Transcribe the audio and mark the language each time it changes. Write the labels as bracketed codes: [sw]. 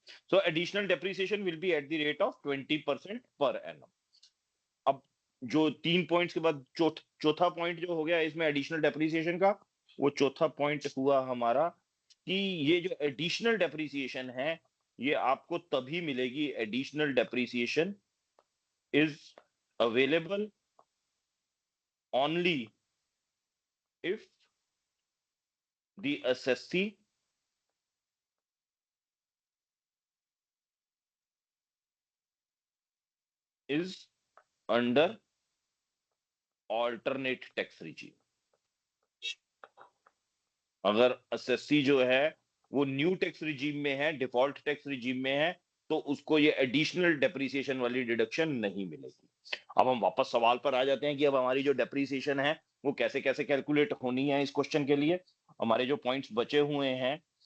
[en] So additional depreciation will be at the rate of 20% per annum. [hi] अब जो 3 points के बाद चौथा पॉइंट जो हो गया इसमें एडिशनल डेप्रीसिएशन का, वो चौथा पॉइंट हुआ हमारा कि ये जो एडिशनल डेप्रीसिएशन है ये आपको तभी मिलेगी। [en] Additional depreciation is available only if the assessee is under alternate tax regime। [hi] अगर assessee जो है वो न्यू टैक्स रिजीम में है, डिफॉल्ट टैक्स रिजीम में है, तो उसको ये एडिशनल डेप्रीसिएशन वाली डिडक्शन नहीं मिलेगी। अब हम वापस सवाल पर आ जाते हैं कि अब हमारी जो डेप्रीसिएशन है वो कैसे कैसे कैलकुलेट होनी है। इस क्वेश्चन के लिए हमारे जो पॉइंट्स बचे हुए हैं